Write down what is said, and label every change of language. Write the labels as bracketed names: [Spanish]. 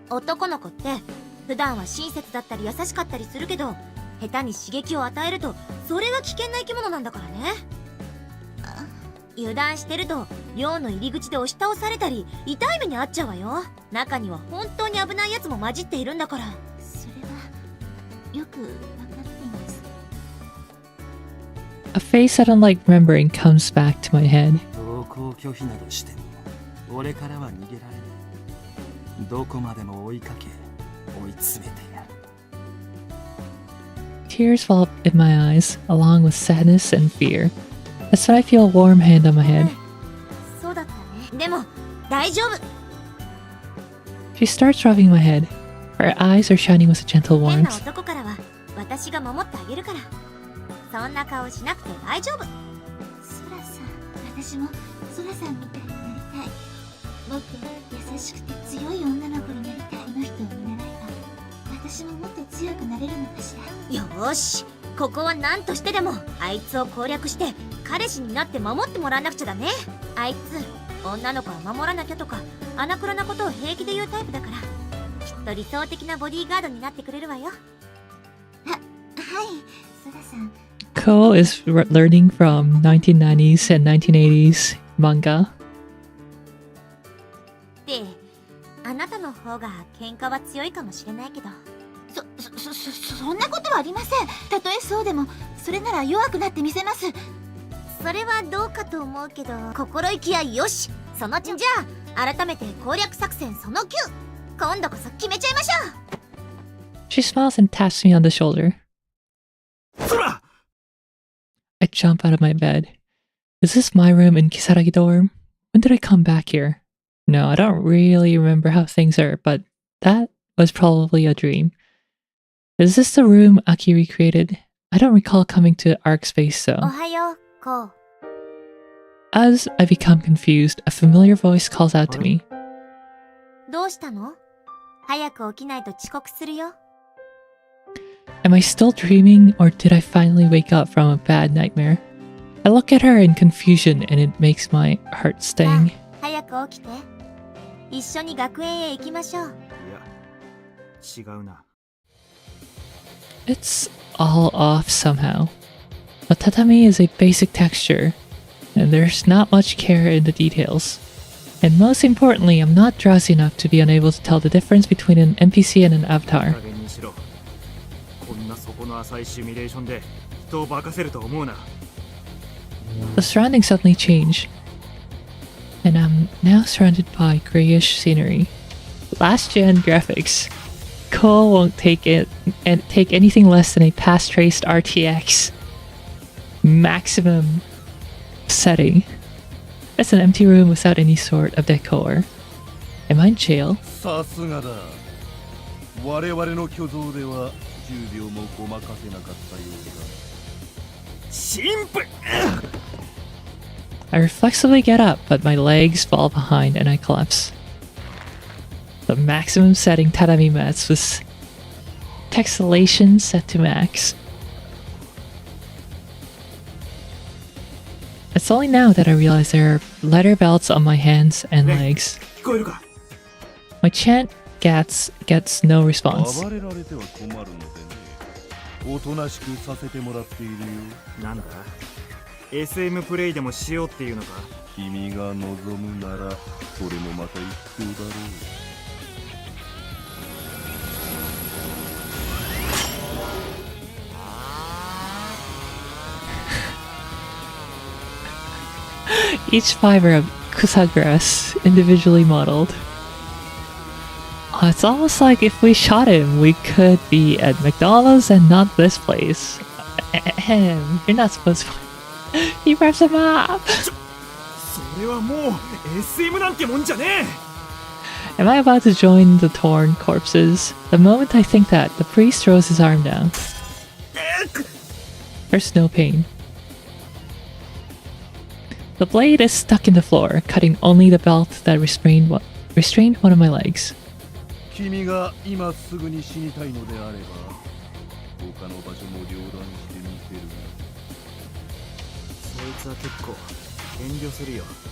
[Japanese] 男の子って普段は親切だったり優しかったりするけど、下手に刺激を与えるとそれは危険な生き物なんだからね。油断してると寮の入り口で押し倒されたり痛い目に遭っちゃうわよ。中には本当に危ないやつも混じっているんだから。それはよくわかっています。 [English] A face I don't like remembering comes back to my head. [Japanese] 同行拒否などしても俺からは逃げられない。どこまでも追いかけ追い詰めてやる。 [English] Tears well up in my eyes, along with sadness and fear. That's when I feel a warm hand on my head. [Japanese] そうだったね。でも大丈夫。 [English] She starts rubbing my head. Her eyes are shining with a gentle [Japanese] 変な [English] warmth. [Japanese] 男からは私が守ってあげるから。そんな顔しなくて大丈夫。ソラさん、私もソラさんみたいになりたい。僕は優しくて強い女の子になりたい。この人を見習えば私ももっと強くなれるのかしら。よーし、ここは何としてでもあいつを攻略して彼氏になって守ってもらわなくちゃだね。あいつ女の子は守らなきゃとか穴倉なことを平気で言うタイプだから、きっと理想的なボディーガードになってくれるわよ。はい、ソラさん。 [English] Ko is learning from 1990s and 1980s manga. [Japanese] で、あなたの方が喧嘩は強いかもしれないけど。そんなことはありません。たとえそうでもそれなら弱くなってみせます。それはどうかと思うけど、心意気はよし。そのちんじゃあ改めて攻略作戦その9、今度こそ決めちゃいましょう。 [English] She smiles and taps me on the shoulder. [Japanese] そら [English] I jump out of my bed. Is this my room in Kisaragi dorm? When did I come back here? No, I don't really remember how things are, but that was probably a dream. Is this the room Aki recreated? I don't recall coming to Arc Space [Japanese] お [English] though. [Japanese] はよう、こう。 [English] As I become confused, a familiar voice calls out to me. [Japanese] どうしたの？早く起きないと遅刻するよ。 [English] Am I still dreaming, or did I finally wake up from a bad nightmare? I look at her in confusion and it makes my heart sting. [Japanese] 早く起きて。一緒に学園へ行きましょう。いや違うな。 [English] It's all off somehow. A tatami is a basic texture, and there's not much care in the details. And most importantly, I'm not drowsy enough to be unable to tell the difference between an NPC and an avatar. [Japanese] 加減にしろ。こんな底の浅いシミュレーションで人を化かせると思うな。 [English] The surroundings suddenly change, and I'm now surrounded by grayish scenery. Last gen graphics. Cole won't take it and take anything less than a past traced RTX maximum setting. It's an empty room without any sort of decor. Am I in jail? [Japanese] さすがだ。我々の挙動では10秒もごまかせなかったようだ。神父 [English] I reflexively get up, but my legs fall behind and I collapse. The maximum setting tatami mats with pixelation set to max. It's only now that I realize there are leather belts on my hands and legs. [Japanese] 聞こえるか？ [English] My chant gets no response. [Japanese] 暴れられては困るのでね。おとなしくさせてもらっているよ。なんだ SM プレイでもしようっていうのか？君が望むならそれもまた一興だろう。 [English] Each fiber of kusagrass individually modeled. It's almost like if we shot him, we could be at McDonald's and not this place. Ahem, you're not supposed to. He wraps him up. [Japanese] それはもう SM なんてもんじゃねえ。 [English] Am I about to join the torn corpses? The moment I think that, the priest throws his arm down. There's no pain. The blade is stuck in the floor, cutting only the belt that restrained one of my legs. [Japanese] 君が今すぐに死にたいのであれば他の場所も両断してみせるがそいつは結構遠慮するよ。